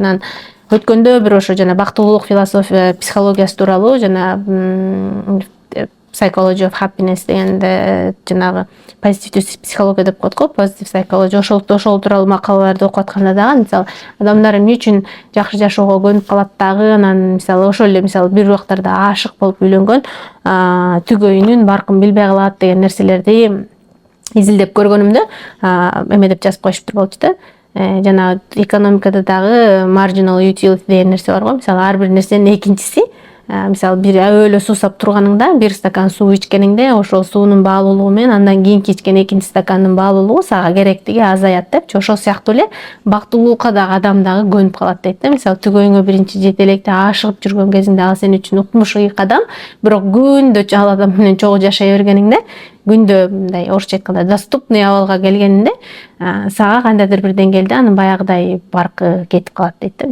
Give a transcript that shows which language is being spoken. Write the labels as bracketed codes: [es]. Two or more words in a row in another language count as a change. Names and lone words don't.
[ky] Анан өткөндө бир ошо жана бактылуулук философия, психологиясы тууралуу жана [en] Psychology of Happiness [ky] дегенде жанагы позитивдүү психология деп коет го, позитив psychology, ошол тууралуу макалаларды окуп атканда дагы мисалы адамдар эмне үчүн жакшы жашоого көнүп калат дагы, анан мисалы ошол эле мисалы бир убактарда ашык болуп үйлөнгөн түгөйүнүн баркын билбей калат деген нерселерди изилдеп көргөнүмдө эме деп жазып коюшуптур болчу да. Жана экономикада дагы [en] marginal utility [ky] деген нерсе бар го. Мисалы ар бир нерсенин экинчиси, мисалы бир өөлө суусап турганыңда бир стакан суу ичкениңде ошол суунун баалуулугу менен андан кийинки ичкен экинчи стакандын баалуулугу сага керектиги азаят депчи. Ошол сыяктуу эле бактылуулукка дагы адам дагы көнүп калат дейт да. Мисалы түгөйүңө биринчи жете электе ашыгып жүргөн кезиңде ал сен үчүн укмуш ыйык адам, бирок күндө ал адам менен чогуу жашай бергениңде, күндө мындай орусча айтканда доступный абалга келгениңде сага кандайдыр бир деңгээлде анын баягыдай баркы кетип калат дейт да.